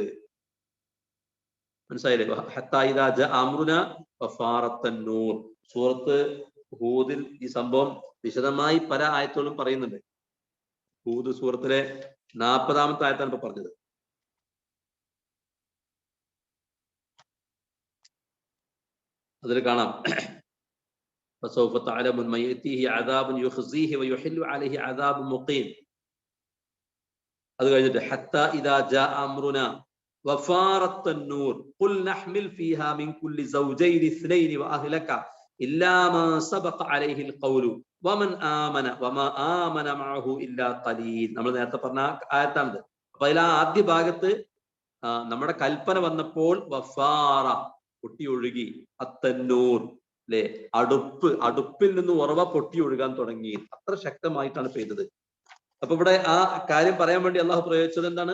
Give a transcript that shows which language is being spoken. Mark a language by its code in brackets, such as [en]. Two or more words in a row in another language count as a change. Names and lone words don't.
[ar] മനസ്സിലായില്ലേ? حتى إذا جاء أمرنا وفار التنور. [ml] സൂറത്ത് ഹൂദിൽ ഈ സംഭവം വിശദമായി പല ആയത്തുകളും പറയുന്നുണ്ട്. ഹൂദ് സൂറത്തിലെ 40-ാമത്തെ ആയത്താണ് ഇപ്പൊ പറഞ്ഞത്. അതിൽ കാണാം, [ar] فسوف تعلمون من يأتيه عذاب يخزيه ويحل عليه عذاب مقيم. [ml] അത് കഴിഞ്ഞിട്ട് [ar] حتى إذا جاء أمرنا وفارت النور قل نحمل فيها من كل زوجين اثنين وأهلك إلا ما سبق عليه القول ومن آمن وما آمن معه إلا قليل. [ml] നമ്മൾ നേരത്തെ പറഞ്ഞ ആയത്താണിത്. അപ്പൊ അതിൽ ആദ്യ ഭാഗത്ത് നമ്മുടെ കൽപ്പന വന്നപ്പോൾ വഫാറ പൊട്ടി ഒഴുകി, അത്തന്നൂർ അല്ലെ, അടുപ്പിൽ നിന്ന് ഉറവ പൊട്ടി ഒഴുകാൻ തുടങ്ങി. അത്ര ശക്തമായിട്ടാണ് പെയ്തത്. അപ്പൊ ഇവിടെ ആ കാര്യം പറയാൻ വേണ്ടി അള്ളാഹു പ്രയോഗിച്ചത് എന്താണ്?